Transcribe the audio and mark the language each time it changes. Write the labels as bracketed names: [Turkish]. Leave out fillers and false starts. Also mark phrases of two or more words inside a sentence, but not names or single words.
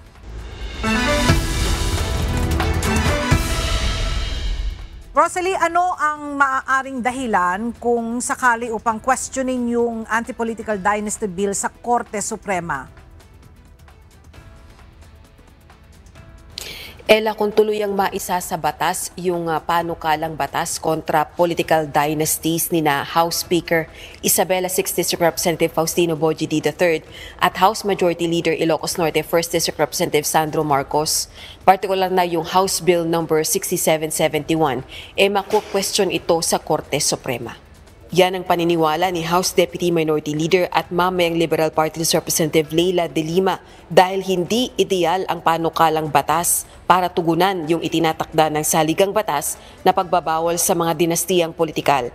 [Filipino] Rosalie, ano ang maaaring dahilan kung sakali upang questioning yung [English] anti-political dynasty bill [Filipino] sa Korte Suprema? Ella, kung tuluyang maisa sa batas yung panukalang batas kontra [English] political dynasties [Filipino] ni na House Speaker Isabela 6th District Representative Faustino Bojidi III at House Majority Leader Ilocos Norte 1st District Representative Sandro Marcos, partikular na yung House Bill number 6771, maku-question ito sa Korte Suprema. Yan ang paniniwala ni House Deputy Minority Leader at mamayang Liberal Party Representative Leila de Lima dahil hindi ideal ang panukalang batas para tugunan yung itinatakda ng saligang batas na pagbabawal sa mga dinastiyang politikal.